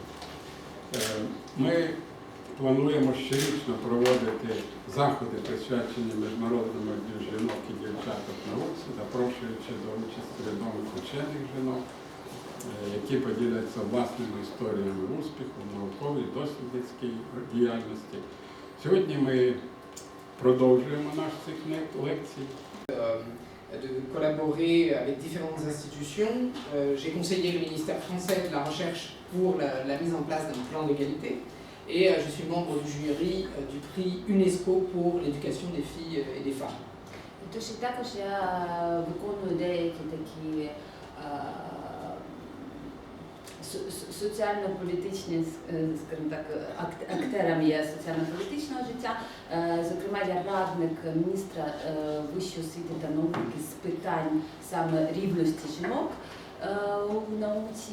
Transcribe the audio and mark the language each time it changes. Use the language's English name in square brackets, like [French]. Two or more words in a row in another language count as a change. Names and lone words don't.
[Ukrainian] Ми плануємо щорічно проводити заходи, присвячені Міжнародному дню жінок і дівчаток науці, запрошуючи до участі відомих учених жінок, які поділяться власними історіями успіху в науковій, дослідницькій діяльності. Сьогодні ми продовжуємо наш цикл лекцій. [French] De collaborer avec différentes institutions. J'ai conseillé le ministère français de la Recherche pour la mise en place d'un plan d'égalité et je suis membre du jury du prix UNESCO pour l'éducation des filles et des femmes. [Ukrainian] Тож і також я виконую деякі такі соціально-політичні, скажімо так, актерами є соціально-політичного життя. Зокрема, я радник міністра вищої освіти та науки з питань саме рівності жінок у науці.